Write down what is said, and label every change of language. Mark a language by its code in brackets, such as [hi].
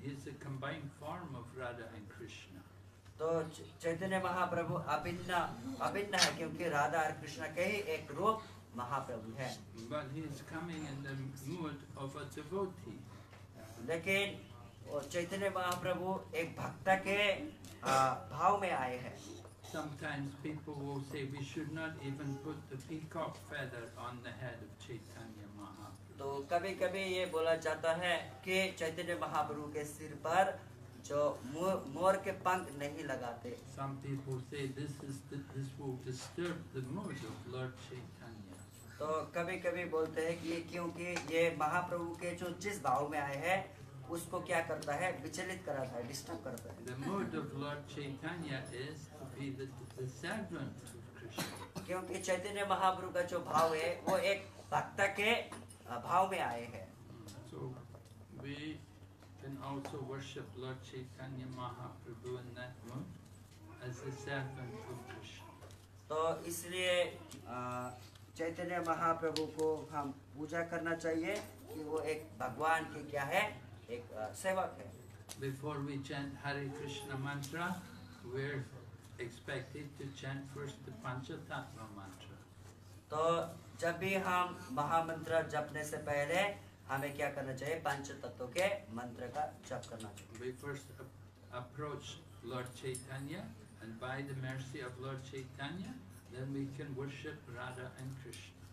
[en] He's a combined form of Radha and Krishna. [hi] तो चैतन्य महाप्रभु अभिन्न है क्योंकि राधा और कृष्ण के ही एक रूप महाप्रभु है। [en] But he is coming in the mood of a devotee. [hi] लेकिन चैतन्य महाप्रभु एक भक्त के भाव में आए हैं। [en] Sometimes people will say we should not even put the peacock feather on the head of Chaitanya Mahaprabhu. [hi] तो कभी-कभी ये बोला जाता है कि चैतन्य महाप्रभु के सिर पर जो मोर के पंख नहीं लगाते। [en] Some people say this will disturb the mood of Lord Chaitanya. [hi] तो कभी-कभी बोलते हैं कि क्योंकि ये महाप्रभु के जो जिस भाव में आए हैं उसको क्या करता है, विचलित कराता है, डिस्टर्ब करता है। [en] The mood of Lord Chaitanya is to be the servant of Krishna. [hi] क्योंकि चैतन्य महाप्रभु का जो भाव है वो एक भक्त के भाव में आए हैं। [en] So we can also worship Lord Chaitanya Mahaprabhu in that mood as a servant of Krishna. [hi] तो इसलिए चैतन्य महाप्रभु को हम पूजा करना चाहिए कि वो एक भगवान के क्या है, एक सेवक है। [en] Before we chant Hare Krishna mantra, we're expected to chant first the Panchatattva mantra. [hi] तो जब भी हम महामंत्र जपने से पहले हमें क्या करना चाहिए, पंच तत्वों के मंत्र का जप करना चाहिए। [en] We first approach Lord Chaitanya, and by the mercy of Lord Chaitanya, then we can worship Radha and Krishna.